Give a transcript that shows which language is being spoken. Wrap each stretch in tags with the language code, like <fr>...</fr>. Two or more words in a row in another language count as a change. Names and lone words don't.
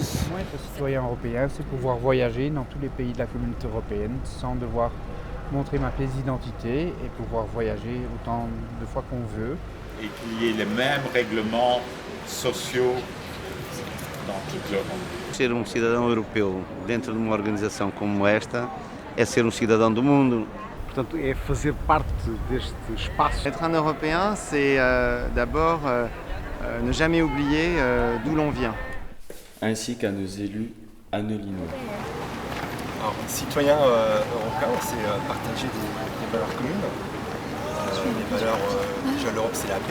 <fr>Moi, être citoyen européen, c'est pouvoir voyager dans tous les pays de la communauté européenne sans devoir montrer ma pièce d'identité et pouvoir voyager autant de fois qu'on veut. Et qu'il y ait les mêmes règlements sociaux dans toute l'Europe.</fr> <pt>Ser cidadão europeu dentro de uma organização como esta é ser cidadão do mundo. Portanto, é fazer parte deste espaço.</pt> <fr>Être un Européen, c'est d'abord ne jamais oublier d'où l'on vient. Ainsi qu'à nos élus, Anne-Lino. Alors, citoyen européen, c'est partager des valeurs communes. Les valeurs, déjà l'Europe, c'est la paix.</fr>